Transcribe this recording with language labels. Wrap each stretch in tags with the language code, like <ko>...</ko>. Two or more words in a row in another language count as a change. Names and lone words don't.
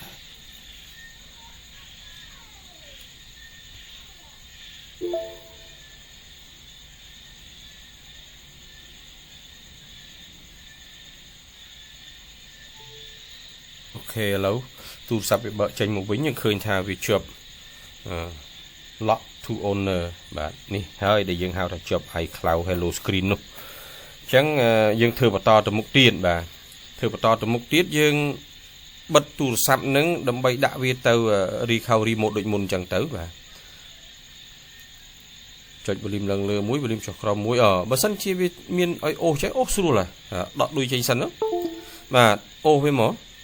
<km>អូខេឥឡូវទូរស័ព្ទវាបើកចេញមកវិញយើងឃើញថាវាជាប់</km> <en>lock to owner</en> <km>បាទនេះហើយដែលយើងហៅថាជាប់</km> <en>iCloud hello screen</en> <km>នោះអញ្ចឹងយើងធ្វើបន្តទៅមុខទៀតបាទធ្វើបន្តទៅមុខទៀតយើងបិទទូរស័ព្ទនឹងដើម្បីដាក់វាទៅ</km> <en>recovery mode</en> <km>ដូចមុនអញ្ចឹងទៅបាទ ចុច volume ឡើងលើមួយ volume ចុះក្រោមមួយបើសិនជាវាមានឲ្យអូសចេះអូសស្រួលហើយដកដួយចេញសិនបាទអូសវាមក</km>